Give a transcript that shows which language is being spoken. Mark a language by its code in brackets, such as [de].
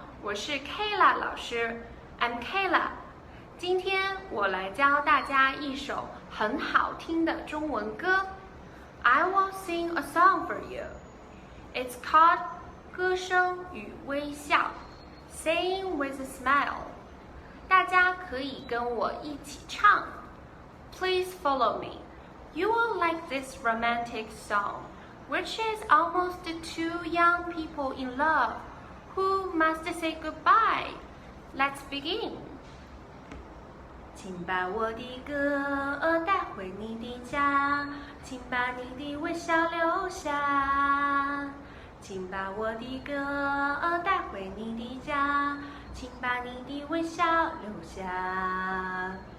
[zh] 我是 Kayla 老师 ， [en] I'm Kayla。 [zh] 今天我来教大家一首很好听的中文歌。 [en] I will sing a song for you. It's called 歌声与微笑 ，Sing with a smile。 [zh] 大家可以跟我一起唱。 [en] Please follow me. You will like this romantic song, which is almost two young people in love who must say goodbye. Let's begin. [zh] 请把我的歌带回你的家，请把你的微笑留下。请把我的歌带回你的家，请把你的微笑留下。